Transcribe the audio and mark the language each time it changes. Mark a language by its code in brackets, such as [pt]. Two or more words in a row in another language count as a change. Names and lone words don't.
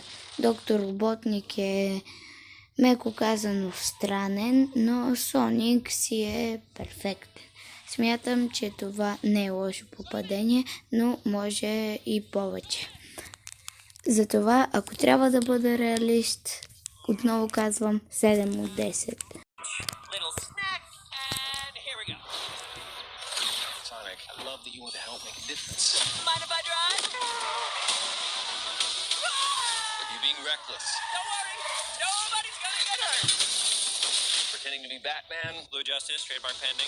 [bg] Доктор Роботник е меко казано странен, но Соник си е перфектен. Смятам, че това не е лошо попадение, но може и повече. Затова, ако трябва да бъда реалист, отново казвам 7 от 10. [en] Little snack, and here we go. Sonic, I love that you want to help make a difference. Mind if I drive? Are you being reckless? Don't worry, nobody's gonna get hurt. Pretending to be Batman, Blue Justice, trademark pending.